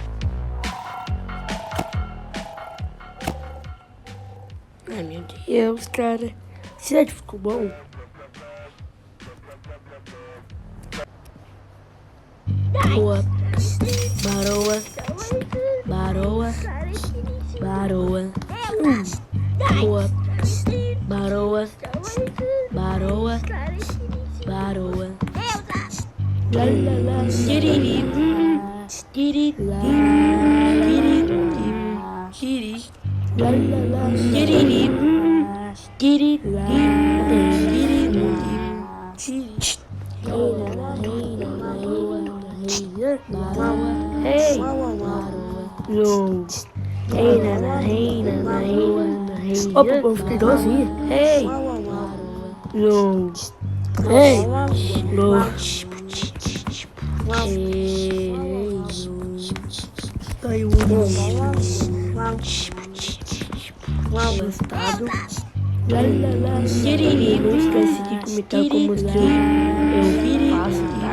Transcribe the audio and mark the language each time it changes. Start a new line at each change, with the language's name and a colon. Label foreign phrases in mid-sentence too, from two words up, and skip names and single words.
Portuguese: Ai, meu Deus, cara. Será que ficou bom? Boa. Baroa. Baroa. Baroa. Boa. Baroa. Baroa. Baroa. La la la. Tiriri. Tiriri. Tiriri. Tiriri. La la la. Tiriri. Tiriri. Tiriri. Hey, low. Hey, nana, hey, nana, hey, nana, hey. Opa, eu fiquei igualzinho. Hey, low. Hey, low. Hey, aí o gostado. Não esquece de comentar como que eu faço, tá?